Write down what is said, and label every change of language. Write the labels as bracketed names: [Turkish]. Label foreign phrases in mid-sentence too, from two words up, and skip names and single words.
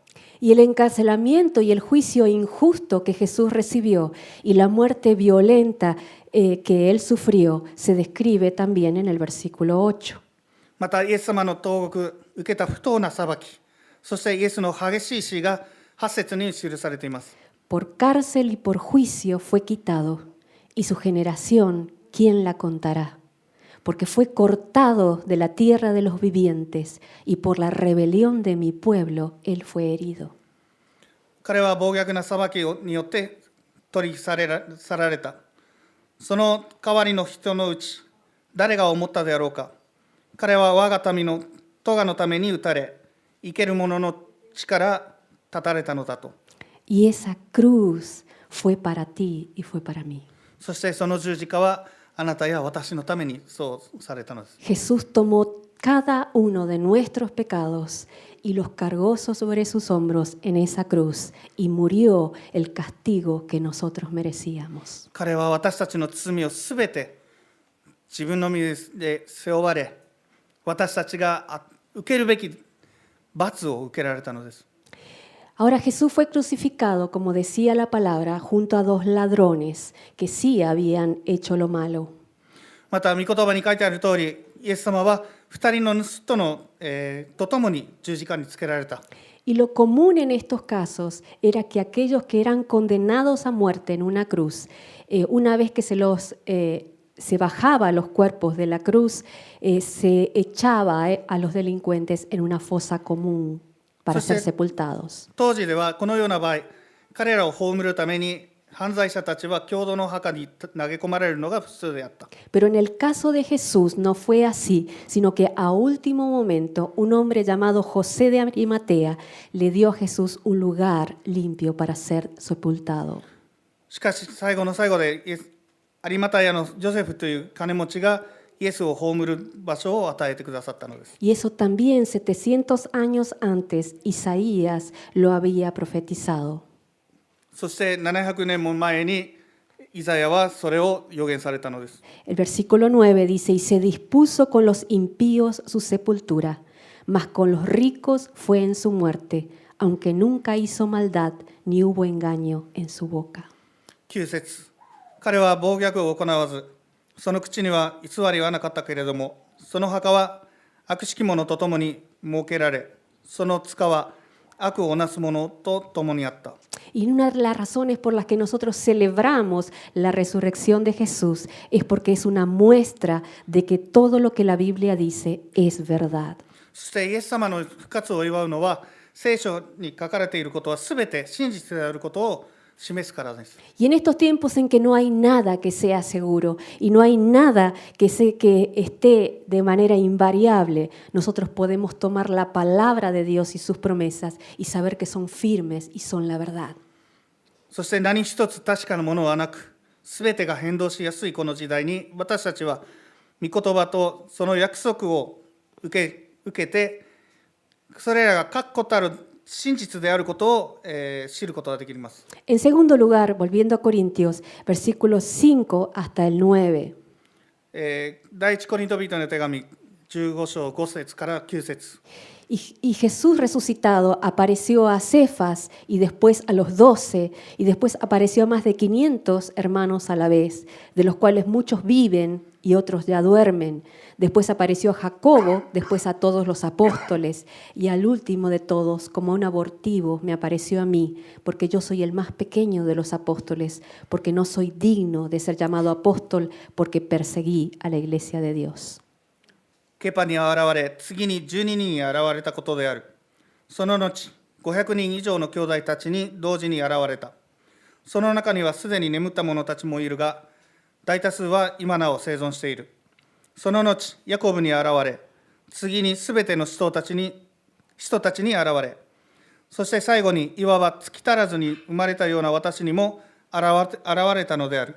[Spanish] Y el encarcelamiento y el juicio injusto que Jesús recibió y la muerte violenta que él sufrió se describe también en el versículo 8. [Japanese] またイエス様の投獄、受けた不当な裁き、そしてイエスの激しい死が8節に記されています。 [Spanish] Por cárcel y por juicio fue quitado, y su generación, ¿quién la contará? Porque fue cortado de la tierra de los vivientes, y por la rebelión de mi pueblo él fue herido. [Japanese] 彼は暴虐な裁きによって取り去られた。その代わりの人のうち、誰が思ったであろうか。彼は我が民の咎のために打たれ、生ける者の地から断たれたのだと。 [Spanish] Y esa cruz fue para ti y fue para mí. [Japanese] そしてその十字架はあなたや私のためにそうされたのです。 [Spanish] Jesús tomó cada uno de nuestros pecados y los cargó sobre sus hombros en esa cruz y murió el castigo que nosotros merecíamos. [Japanese] 彼は私たちの罪をすべて自分の身で背負われ、私たちが受けるべき罰を受けられたのです。 [Spanish] Ahora Jesús fue crucificado, como decía la palabra, junto a dos ladrones que sí habían hecho lo malo. [Japanese] また御言葉に書いてある通り、イエス様は2人の盗人と共に十字架につけられた。 [Spanish] Y lo común en estos casos era que aquellos que eran condenados a muerte en una cruz, una vez que se bajaba los cuerpos de la cruz, se echaba a los delincuentes en una fosa común para ser sepultados. [Japanese] 当時ではこのような場合、彼らを葬るために犯罪者たちは共同の墓に投げ込まれるのが普通であった。 [Spanish] Pero en el caso de Jesús no fue así, sino que a último momento un hombre llamado José de Arimatea le dio a Jesús un lugar limpio para ser sepultado. [Japanese] しかし最後の最後で有馬太のジョセフという金持ちがイエスを葬る場所を与えてくださったのです。 [Spanish] Y eso también 700 años antes Isaías lo había profetizado. [Japanese] そして700年も前にイザヤはそれを予言されたのです。 [Spanish] El versículo 9 dice, y se dispuso con los impíos su sepultura, mas con los ricos fue en su muerte, aunque nunca hizo maldad ni hubo engaño en su boca. [Japanese] 9 節、彼は暴虐を行わず、その口には偽りはなかったけれども、その墓は悪しき者と共に設けられ、その塚は悪をなす者と共にあった。 [Spanish] Y una de las razones por las que nosotros celebramos la resurrección de Jesús es porque es una muestra de que todo lo que la Biblia dice es verdad. [Japanese] そしてイエス様の復活を祝うのは、聖書に書かれていることはすべて真実であることを示すからです。 [Spanish] Y en estos tiempos en que no hay nada que sea seguro y no hay nada que esté de manera invariable, nosotros podemos tomar la palabra de Dios y sus promesas y saber que son firmes y son la verdad. [Japanese] そして何一つ確かなものはなく、すべてが変動しやすいこの時代に、私たちは御言葉とその約束を受けて、それらが確固たる真実であることを、知ることができます。 [Spanish] En segundo lugar, volviendo a Corintios, versículos 5 hasta el 9. [Japanese] 第一コリント人の手紙15章5節から9節。 [Spanish] Y Jesús resucitado apareció a Cefas y después a los 12 y después apareció a más de 500 hermanos a la vez, de los cuales muchos viven y otros ya duermen. Después apareció a Jacobo, después a todos los apóstoles y al último de todos, como un abortivo, me apareció a mí, porque yo soy el más pequeño de los apóstoles, porque no soy digno de ser llamado apóstol, porque perseguí a la iglesia de Dios. [Japanese] ケパに現れ、次に12人に現れたことである。その後、500人以上の兄弟たちに同時に現れた。その中にはすでに眠った者たちもいるが、大多数は今なお生存している。その後、ヤコブに現れ、次にすべての人たちに現れ、そして最後にいわば月足らずに生まれたような私にも現れたのである。